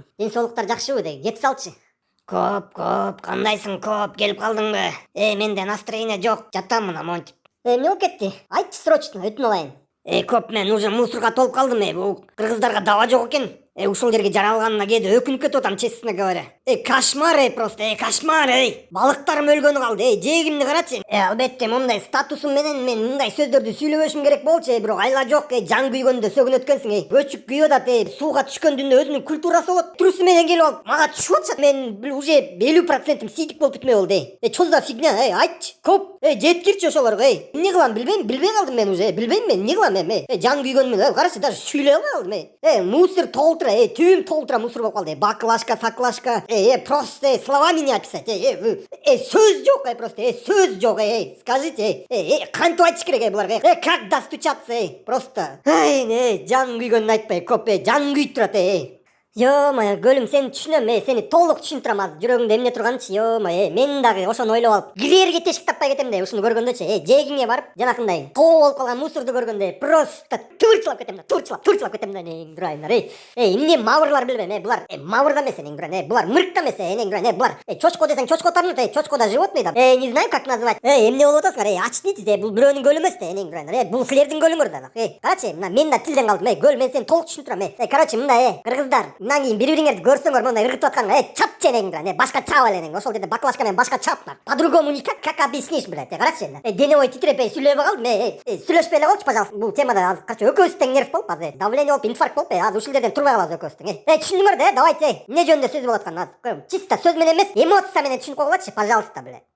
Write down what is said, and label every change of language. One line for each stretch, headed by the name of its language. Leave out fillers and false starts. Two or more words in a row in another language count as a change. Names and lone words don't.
Kyrgyz: Ден соолуктар жакшыбы деги, кеп салчы. Коп, кандайсың коп, келип калдыңбы? Менде настроение жок, жатам мына монтип. Эмне болуп кетти? Айтчы срочно, өтүнүп алайын. Коп, мен уже мусорго толуп калдым, бул кыргыздарга даба жок экен. Ушул жерге жаралганына кээде өкүнүп кетип атам,
Russian: честно говоря. Кошмар, просто, кошмар,
Kyrgyz: балыктарым өлгөнү калды, жегимди карачы. Албетте, мындай статусум менен мен мындай сөздөрдү сүйлөбөшүм керек болчу, бирок айла жок, жан күйгөндө сөгүн өткөнсүң, көчүк күйүп атат, сууга түшкөндүн өзүнүн культурасы болот. Трусу менен келип алып, мага түшүп атышат. Мен уже 50% сийдик болуп кетмей болду,
Russian: Чо за фигня,
Kyrgyz: айтчы, коп, жеткирчи ошолорго, эмне кылам билбейм, билбей калдым мен уже, билбейм мен, эмне кылам эми, жан күйгөнмүн, карачы, даже сүйлөй албай калдым, мусор толтура, түбүм толтура мусор болуп калды, баклажка, саклажка,
Russian: просто, словами не описать,
Kyrgyz: сөз жок, просто, сөз жок, скажите, кантип айтыш керек, буларга,
Russian: как достучаться, просто,
Kyrgyz: жан күйгөнүн айтпай, коп, жан күйүп турат, Ё-моё, көлүм, сени түшүнөм, сени толук түшүнүп турам азыр. Жүрөгүңдө эмне турганчы, ё-моё, мен дагы ошону ойлоп алып, кирерге тешик таппай кетем да, ушуну көргөндөчү, жээгиңе барып, жанакындай коо болуп калган мусорду көргөндө просто тывырчылап кетем да, тывырчылап кетем да, энең дурайымдар, эмне маврлар билбейм, булар мавр да эмес, энең дурайын, булар мырт да эмес, энең дурайын, булар чочко десең чочко тарынат, чочко да животный да,
Russian: не знаю как назвать,
Kyrgyz: эмне болуп атасыңар, очнитесь, бул бирөөнүн көлү эмес да, энең дурайындар, бул силердин көлүңөр да, карачы, мына мен да тилден калдым, көл, мен сени толук түшүнүп турам, короче, мындай, кыргыздар, мындан кийин бири бириңерди көрсөңөр мындай ыргытып атканга, чапчы энең дурайын, башка чаап элеңиң, ошол жерде баклажка менен башка чаап,
Russian: по-другому никак, как объяснишь, блядь,
Kyrgyz: карачы, дене бою титиреп, сүйлөбөй калдым, сүйлөшпөй эле коелучу, пожалуйста, бул темада азыр, короче, экөөбүз тең нерв болуп, азыр давление болуп, инфаркт болуп, азыр ушул жерден турбай калабыз экөөбүз тең, түшүндүңөр да, давайте, эмне жөнүндө сөз болуп атканын азыр, чисто сөз менен эмес, эмоция менен түшүнүп койгулачы,
Russian: пожалуйста, блядь.